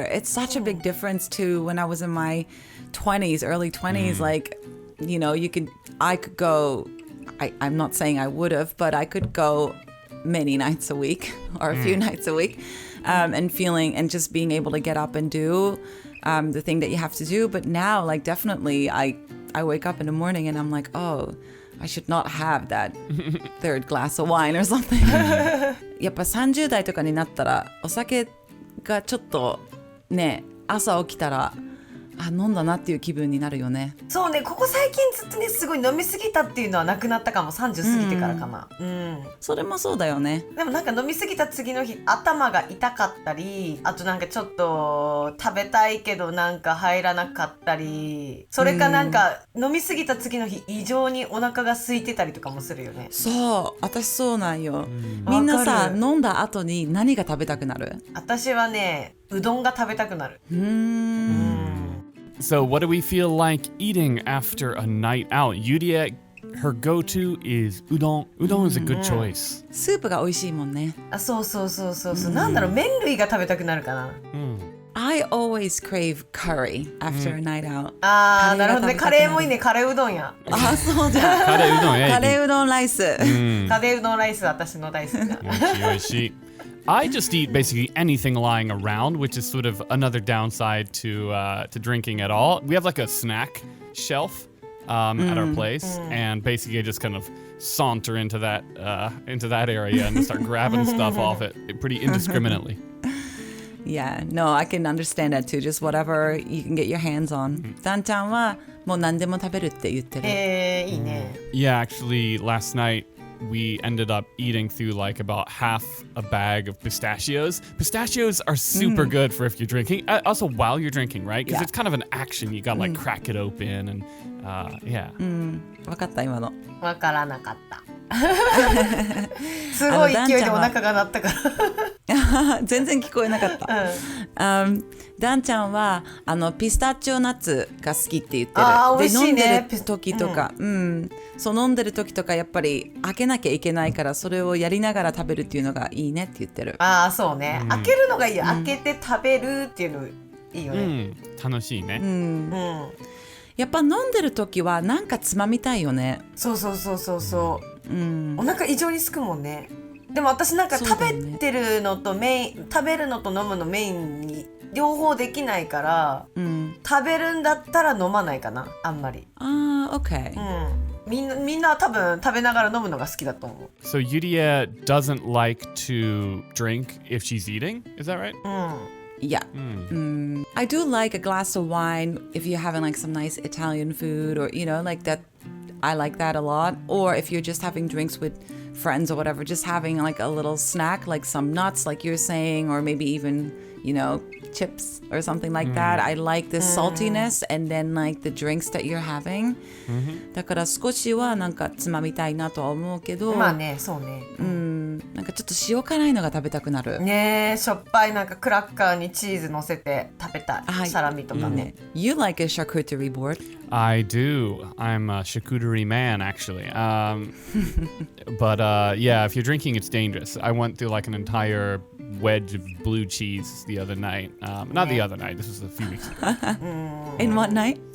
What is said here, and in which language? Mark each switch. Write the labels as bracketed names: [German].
[English] It's such a big difference to when I was in my 20s, early 20s, like, you know, I could go, I'm not saying I would have, but I could go many nights a week or a few nights a week, and feeling and just being able to get up and do the thing that you have to do. But now, like, definitely I wake up in the morning and I'm like, oh, I should not have that third glass of wine or something. [Japanese] やっぱ30代とかになったらお酒がちょっとね朝起きたら飲んだなっていう気分になるよね。そうね、ここ最近ずっとねすごい飲みすぎたっていうのはなくなったかも30過ぎてからかな、それもそうだよね。でもなんか飲みすぎた次の日頭が痛かったりあとなんかちょっと食べたいけどなんか入らなかったりそれかなんか飲みすぎた次の日異常にお腹が空いてたりとかもするよね。そう私そうなんよ、みんなさ飲んだ後に何が食べたくなる？私はねうどんが食べたくなる。 [English] So what do we feel like eating after a night out? Yuria, her go-to is udon. Udon is a good choice. [Japanese] スープが美味しいもんね。そう、なんだろう麺類が食べたくなるかな。 [English] I always crave curry after a night out. [Japanese] なるほどね。カレーもいいね。カレーうどんや。そうじゃん。カレーうどんライス。カレーうどんライス私の大好きな。おいしい。 [English] I just eat basically anything lying around, which is sort of another downside to drinking at all. We have like a snack shelf at our place, and basically I just kind of saunter into that area and start grabbing stuff off it pretty indiscriminately. Yeah, no, I can understand that too. Just whatever you can get your hands on. [Japanese] ダンちゃんはもう何でも食べるって言ってる。いいね。 [English] Yeah, actually, last night we ended up eating through like about half a bag of pistachios. Pistachios are super good for if you're drinking. Also, while you're drinking, right? Because it's kind of an action. You gotta like crack it open and yeah. [Japanese] わかった今の。わからなかった。すごい勢いでお腹が鳴ったから。全然聞こえなかった。ダンちゃんはピスタチオナッツが好きって言ってる。美味しいね。で飲んでる時とか、そう飲んでる時とかやっぱり開けなきゃいけないからそれをやりながら食べるっていうのがいいねって言ってる。そうね。開けるのがいいよ。開けて食べるっていうのいいよね。楽しいね。やっぱ飲んでる時はなんかつまみたいよね。そう。お腹異常にすくもんね。でも私なんか食べてるのと食べるのと飲むのメインに両方できないから、食べるんだったら飲まないかな、あんまり。 [English] OK。 [Japanese] みんな多分食べながら飲むのが好きだと思う。 [English] So Yuria doesn't like to drink if she's eating, is that right? Yeah. I do like a glass of wine if you're having like some nice Italian food or, like that. I like that a lot. Or if you're just having drinks with friends or whatever, just having like a little snack, like some nuts, like you're saying, or maybe even, chips or something like that. I like the saltiness and then like the drinks that you're having. [Japanese] だから少しはなんかつまみたいなとは思うけど、まあね、そうね。なんかちょっと塩辛いのが食べたくなる。ねえ、しょっぱいなんかクラッカーにチーズ乗せて食べたい。サラミとかね。 [English] You like a charcuterie board? I do. I'm a charcuterie man, actually. But yeah, if you're drinking, it's dangerous. I went through like an entire wedge of blue cheese the other night. Not the other night. This was a few weeks ago. In what night?